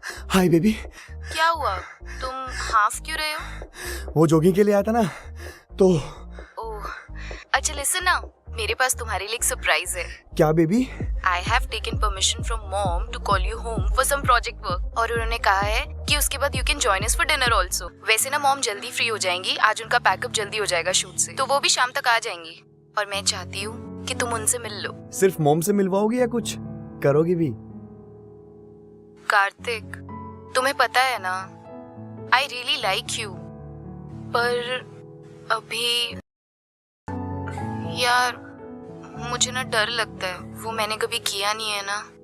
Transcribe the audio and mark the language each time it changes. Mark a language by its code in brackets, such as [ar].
[hi] Hi baby. क्या हुआ, तुम हाफ क्यों रहे हो? वो जॉगिंग के लिए आया था ना तो। ओह अच्छा, लिसन ना, मेरे पास तुम्हारे लिए एक सरप्राइज है। क्या baby? [en] I have taken permission from mom to call you home for some project work [hi] और उन्होंने कहा है कि उसके बाद [en] you can join us for dinner also। [hi] वैसे ना मॉम जल्दी फ्री हो जाएंगी, आज उनका पैकअप जल्दी हो जाएगा शूट से, तो वो भी शाम तक आ जाएंगी। और मैं चाहती हूँ कि तुम उनसे मिल लो। सिर्फ मोम से मिलवाओगी या कुछ करोगी भी? कार्तिक, तुम्हें पता है ना, [en] I really like you, [hi] पर अभी यार मुझे ना डर लगता है, वो मैंने कभी किया नहीं है ना।